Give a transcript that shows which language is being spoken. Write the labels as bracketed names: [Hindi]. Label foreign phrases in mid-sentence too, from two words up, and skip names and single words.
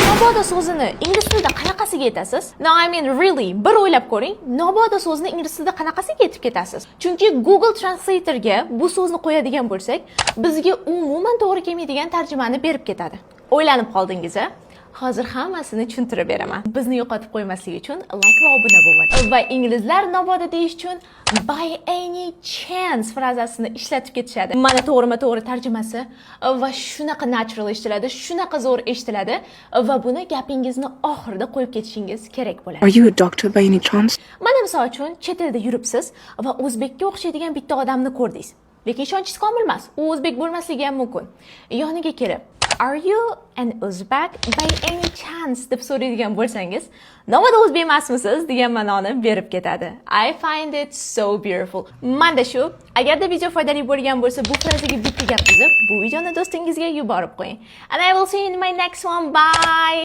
[Uzbek] Nobodo so'zini ingliz tilida qanaqasiga aytasiz? [English] No, I mean really, [Uzbek] bir o'ylab ko'ring. Nobodo so'zini ingliz tilida qanaqasiga aytib ketasiz? Chunki Google Translator'ga bu so'zni qo'yadigan bo'lsak, bizga umuman to'g'ri kelmaydigan tarjimani berib ketadi. O'ylanib qoldingiz-a? Hozir hammasini tushuntirib beraman. Bizni yo'qotib qo'ymaslik uchun like va obuna bo'ling. Va inglizlar nobodo deyish uchun [English] by any chance [Uzbek] frazasini ishlatib ketishadi. Mana to'g'rima-to'g'ri tarjimasi va shunaqa natural eshitiladi, shunaqa zo'r eshitiladi va buni gapingizni oxirida qo'yib ketishingiz kerak bo'ladi. [English] Are you a doctor by any chance? [Uzbek] Mana misol uchun chet elda yuribsiz va o'zbekka o'xshaydigan bitta odamni ko'rdingiz. Lekin ishonchingiz komil emas. U o'zbek bo'lmasligi ham mumkin. Yoniga kelib [English] Are you an Uzbek by any chance [Uzbek] deb so'raydigan bo'lsangiz, nobodo o'zbek emasmisiz degan ma'noni berib ketadi. [English] I find it so beautiful. [Uzbek] Manda shu, agarda video foydali bo'lgan bo'lsa, bu frazaga bitta gap yozib, bu videoni do'stingizga yuborib qo'ying. [English] And I will see you in my next one. Bye.